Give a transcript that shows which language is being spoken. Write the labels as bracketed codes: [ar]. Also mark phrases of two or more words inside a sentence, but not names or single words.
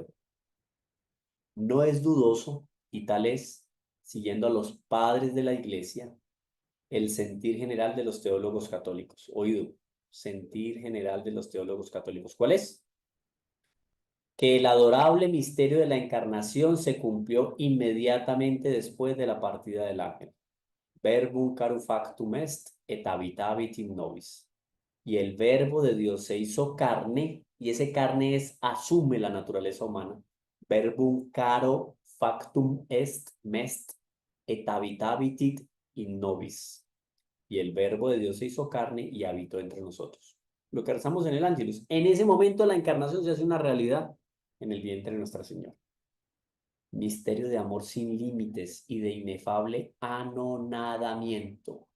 [es] No es dudoso, y tal es, siguiendo a los padres de la Iglesia, el sentir general de los teólogos católicos. Oído, sentir general de los teólogos católicos. ¿Cuál es? Que el adorable misterio de la encarnación se cumplió inmediatamente después de la partida del ángel. [la] Verbum caro factum est, et habitavit in nobis. [es] Y el verbo de Dios se hizo carne, y ese carne asume la naturaleza humana. [la] Verbum caro factum est, et habitavit in nobis. [es] Y el verbo de Dios se hizo carne y habitó entre nosotros. Lo que rezamos en el Ángelus. En ese momento la encarnación se hace una realidad en el vientre de Nuestra Señora. Misterio de amor sin límites y de inefable anonadamiento.